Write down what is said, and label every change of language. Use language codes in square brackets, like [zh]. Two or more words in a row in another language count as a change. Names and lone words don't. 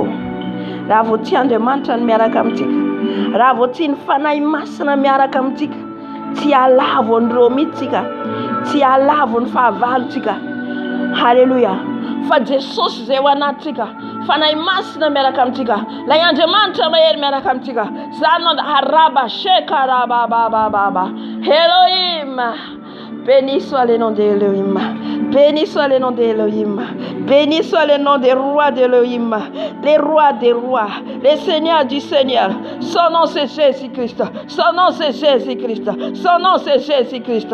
[mg] Raha vao tsy Andriamanitra ny miaraka amintsika, raha vao tsy ny fanahy masina miaraka amintsika, tsy alavo ny reo mihitsika, tsy alavo ny fahavalontsika. Halleluja. Fa Jesosy zay ho anatsika, fanahy masina miaraka amintsika, lay Andriamanitra mahery miaraka amintsika. Zany araba shekarababababa. [fr] Elohim, béni soit le nom d'Elohim. Béni soit le nom d'Elohim. Béni soit le nom des rois d'Elohim. Les rois des rois. Les seigneurs du Seigneur. Son nom c'est Jésus-Christ. Son nom c'est Jésus-Christ. Son nom c'est Jésus-Christ.